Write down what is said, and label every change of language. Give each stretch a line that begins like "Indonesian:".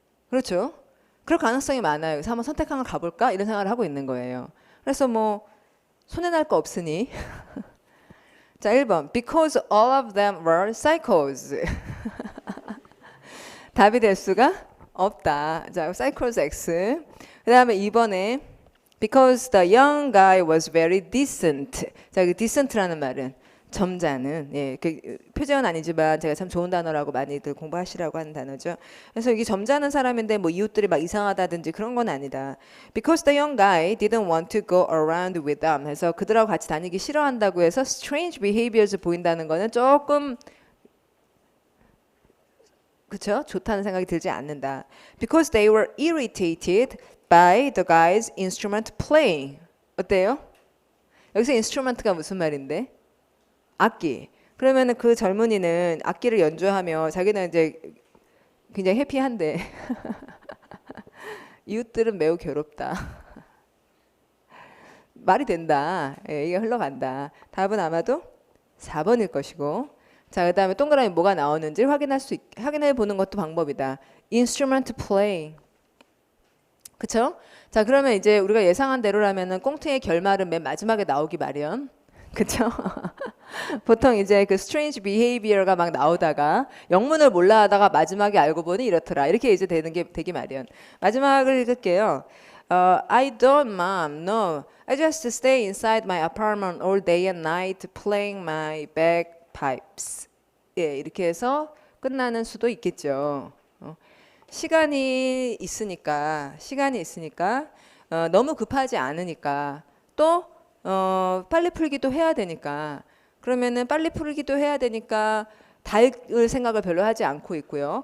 Korean: 그렇죠. 그럴 가능성이 많아요. 그래서 한번 선택한 걸 가볼까? 이런 생각을 하고 있는 거예요. 그래서 뭐 손해날 거 없으니 자, 1번
English: Because all of them were psychos
Korean: 답이 될 수가 없다. 자, cycles X. 그 다음에 2번에
English: because the young guy was very decent.
Korean: 자, 그 decent라는 말은 점잖은, 예, 그 표제어는 아니지만 제가 참 좋은 단어라고 많이들 공부하시라고 하는 단어죠. 그래서 이게 점잖은 사람인데 뭐 이웃들이 막 이상하다든지 그런 건 아니다.
English: Because the young guy didn't want to go around with them.
Korean: 그래서 그들하고 같이 다니기 싫어한다고 해서 strange behaviors 보인다는 거는 조금 그쵸? 좋다는 생각이 들지 않는다.
English: Because they were irritated by the guy's instrument playing.
Korean: 어때요? 여기서 instrument가 무슨 말인데? 악기. 그러면은 그 젊은이는 악기를 연주하며 자기는 이제 굉장히 해피한데 이웃들은 매우 괴롭다. 말이 된다. 예, 이게 흘러간다. 답은 아마도 4번일 것이고. 자, 그다음에 동그라미 뭐가 나오는지 확인해 보는 것도 방법이다.
English: instrument playing.
Korean: 그쵸? 자, 그러면 이제 우리가 예상한 대로라면은 꽁트의 결말은 맨 마지막에 나오기 마련. 그쵸? 보통 이제 그 strange behavior가 막 나오다가 영문을 몰라 하다가 마지막에 알고 보니 이렇더라. 이렇게 이제 되기 마련. 마지막을 읽을게요.
English: I don't, mom. No. I just stay inside my apartment all day and night playing my bagpipes.
Korean: 예, 이렇게 해서 끝나는 수도 있겠죠. 시간이 있으니까 너무 급하지 않으니까 또 빨리 풀기도 해야 되니까 그러면은 빨리 풀기도 해야 되니까 달 생각을 별로 하지 않고 있고요.